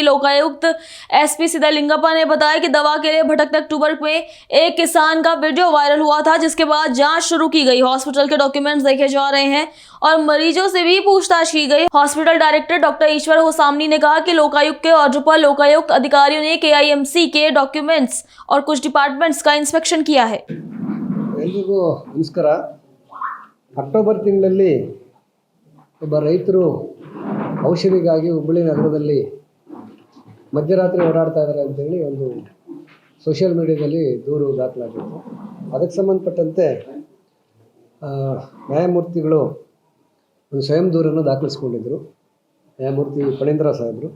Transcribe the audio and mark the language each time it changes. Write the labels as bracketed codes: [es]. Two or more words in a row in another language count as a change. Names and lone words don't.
[hi] लोकायुक्त एसपी सिद्धलिंगप्पा ने बताया कि दवा के लिए भटकते अक्टूबर में एक किसान का वीडियो वायरल हुआ था, जिसके बाद जांच शुरू की गई। हॉस्पिटल के डॉक्यूमेंट्स देखे जा रहे हैं और मरीजों से भी पूछताछ की गई। [en] hospital director doctor [hi] ईश्वर होसामनी ने कहा कि लोकायुक्त के ऑर्डर पर लोकायुक्त अधिकारियों ने केआईएमसी के डॉक्यूमेंट्स और कुछ डिपार्टमेंट्स का इंस्पेक्शन किया है। [kn] ಎಲ್ರಿಗೂ ನಮಸ್ಕಾರ। ಅಕ್ಟೋಬರ್ ತಿಂಗಳಲ್ಲಿ ಒಬ್ಬ ರೈತರು ಔಷಧಿಗಾಗಿ ಹುಬ್ಬಳ್ಳಿ ನಗರದಲ್ಲಿ ಮಧ್ಯರಾತ್ರಿ ಓಡಾಡ್ತಾ ಇದ್ದಾರೆ ಅಂತೇಳಿ ಒಂದು [en] social mediaದಲ್ಲಿ [kn] ದೂರು ದಾಖಲಾಗಿತ್ತು. ಅದಕ್ಕೆ ಸಂಬಂಧಪಟ್ಟಂತೆ ನ್ಯಾಯಮೂರ್ತಿಗಳು ಒಂದು ಸ್ವಯಂ ದೂರನ್ನು ದಾಖಲಿಸ್ಕೊಂಡಿದ್ದರು, ನ್ಯಾಯಮೂರ್ತಿ ಫಣೀಂದ್ರ ಸಾಹೇಬರು.